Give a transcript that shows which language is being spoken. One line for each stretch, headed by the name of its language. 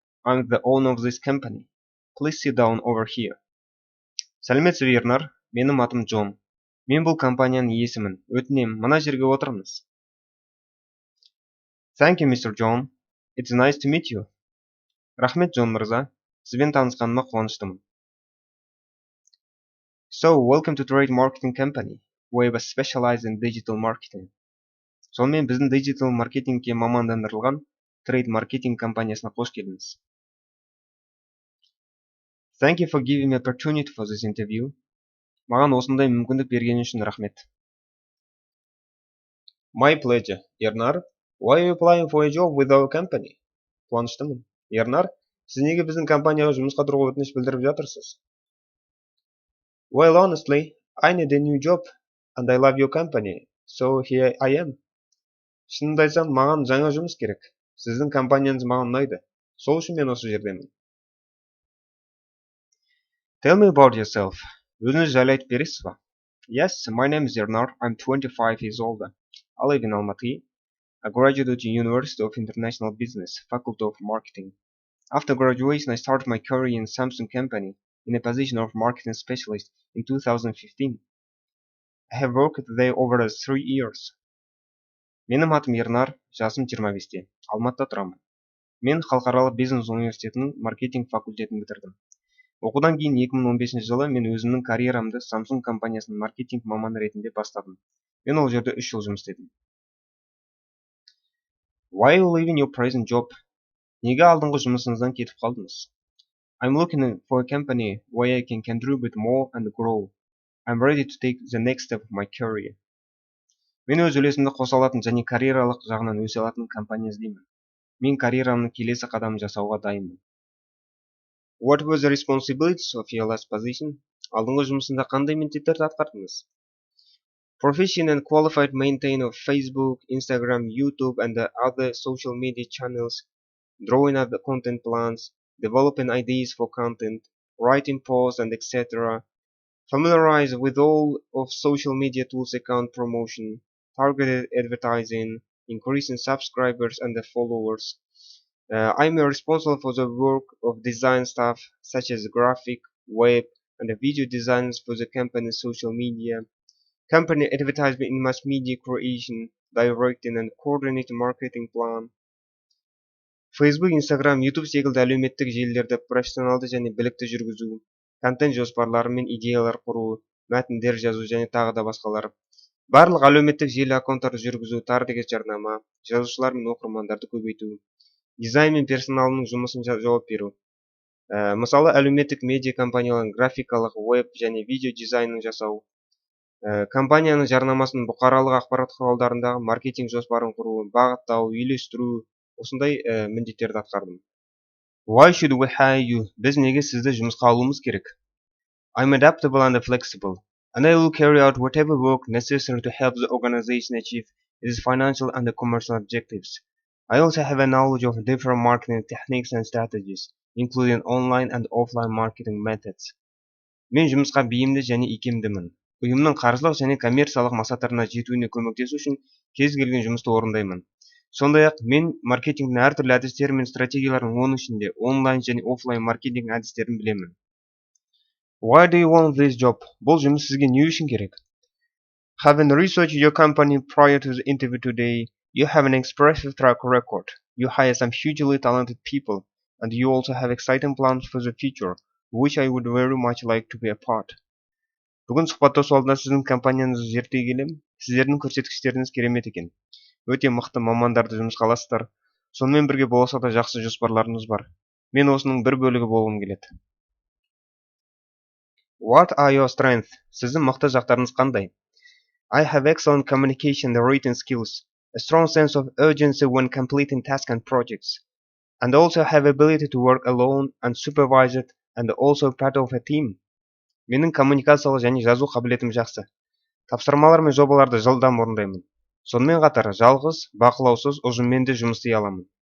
English: I'm the owner of this company. Please sit down over here.
Kazakh: Сәлеметсіз Бернар, менің атым Джон. Мен бұл компанияның иесімін. Өтінем, мына жерге отырыңыз.
English: Thank you, Mr. John. It's nice to meet you.
Kazakh: Рахмет, Джон мырза. Сізбен танысқаныма қуаныштымын.
English: So, welcome to Trade Marketing Company. We specialize in digital marketing.
Kazakh: Сонымен біздің digital маркетингке мамандандырылған Trade Marketing компаниясына қош келдіңіз.
English: Thank you for giving me opportunity for this interview.
Kazakh: Маған осындай мүмкіндік бергені үшін рахмет.
English: My pleasure, Bernard. Why are you applying for a job with our company?
Kazakh: Қуаныштымын. Bernard, сіз неге біздің компанияға жұмысқа тұруға өтініш білдіріп жатырсыз?
English: Well, honestly, I need a new job and I love your company, so here I am.
Kazakh: Шынымды айтсам, маған жаңа жұмыс керек. Сіздің компанияңыз маған ұнайды. Сол үшін мен осы жердемін.
English: Tell me about yourself.
Kazakh: Өзіңіз жайлы айтып бересіз ба?
English: Yes, my name is Bernard. I'm 25 years old. I live in Almaty. I graduated at University of International Business, Faculty of Marketing. After graduation, I started my career in Samsung company in a position of marketing specialist in 2015. I have worked there over 3 years.
Kazakh: Менің атым Ернар, жасым 25-те. Алматыда тұрамын. Мен халықаралық бизнес университетінің маркетинг факультетін бітірдім. Оқудан кейін 2015 жылы мен өзімнің карьерамды Samsung компаниясының маркетинг маманы ретінде бастадым. Мен ол жерде 3 жыл жұмыс істедім.
English: Why are you leaving your present job?
Kazakh: Неге алдыңғы жұмысыңыздан кетіп қалдыңыз?
English: I'm looking for a company where I can contribute more and grow. I'm ready to take the next step of my career.
Kazakh: Мен өз үлесімді қоса алатын және карьералық жағынан өсе алатын компания іздеймін. Мен карьерамның келесі қадамын жасауға дайынмын.
English: What was the responsibilities of your last position?
Kazakh: Алдыңғы жұмысында қандай міндеттерді атқардыңыз?
English: Proficient and qualified maintainer of Facebook, Instagram, YouTube and other social media channels, drawing up the content plans, developing ideas for content, writing posts and etc. Familiarize with all of social media tools account promotion, targeted advertising, increasing subscribers and the followers. I'm responsible for the work of design staff such as graphic, web, and video designs for the company's social media, company advertisement in mass media creation, directing and coordinating marketing plan.
Kazakh: Facebook, Instagram, YouTube секілді әлеуметтік желілерді профессионалды және білікті жүргізу, контент жоспарлары мен идеялар құру, мәтіндер жазу және тағы да басқалар. Барлық әлеуметтік желі аккаунттарды жүргізу, таргет жарнама, жазушылар мен оқырмандарды көбейту, дизайн мен персоналының жұмысын жауап беру. Мысалы, әлеуметтік медиа компаниялардың графикалық, веб және видео дизайнын жасау, компанияның жарнамасын бұқаралық ақпарат құралдарындағы маркетинг жоспарын құру, бағыттау, үйлестіру, осындай міндеттерді атқардым.
English: Why should we hire you?
Kazakh: Біз неге сізді жұмысқа алуымыз керек?
English: I'm adaptable and flexible, and I will carry out whatever work necessary to help the organization achieve its financial and commercial objectives. I also have a knowledge of different marketing techniques and strategies, including online and offline marketing methods.
Kazakh: Мен жұмысқа бейімді және икемдімін. Ұйымның қаржылық және коммерциялық мақсаттарына жетуіне көмектесу үшін кез келген жұмысты орындаймын. Сондай-ақ мен маркетингтің әртүрлі әдістері мен стратегияларын, оның ішінде онлайн және офлайн маркетинг әдістерін білемін.
English: Why do you want this job?
Kazakh: Бұл жұмыс сізге не үшін керек?
English: Having researched your company prior to the interview today, you have an expressive track record. You hire some hugely talented people, and you also have exciting plans for the future, which I would very much like to be a part.
Kazakh: Бүгін сұхбаттасу алдында сіздің компанияңызды зерттей келем. Сіздердің көрсеткіштеріңіз керемет екен. Өте мықты мамандарды жұмысқа аласыздар. Сонымен бірге болашақта жақсы жоспарларымыз бар. Мен осының бір бөлігі болғым келеді.
English: What are your strengths?
Kazakh: Сіздің мықты жақтарыңыз қандай?
English: I have excellent communication and written skills, a strong sense of urgency when completing tasks and projects, and also have ability to work alone, unsupervised, and also part of a team.
Kazakh: Менің коммуникациялық және жазу қабілетім жақсы. Тапсырмалар мен жобаларды жылдам орындаймын. Сонымен қатар жалғыз, бақылаусыз ұжыммен де жұмыс істей аламын.